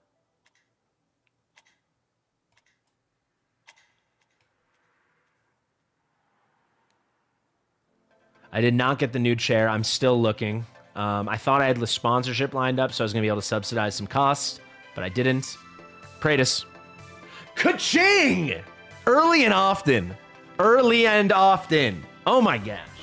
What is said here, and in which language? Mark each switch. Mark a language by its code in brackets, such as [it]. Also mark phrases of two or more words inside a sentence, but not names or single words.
[en] I did not get the new chair. I'm still looking. I thought I had the sponsorship lined up, so I was going to be able to subsidize some costs, but I didn't. Praetus. Ka-ching! Early and often. Early and often. Oh my gosh.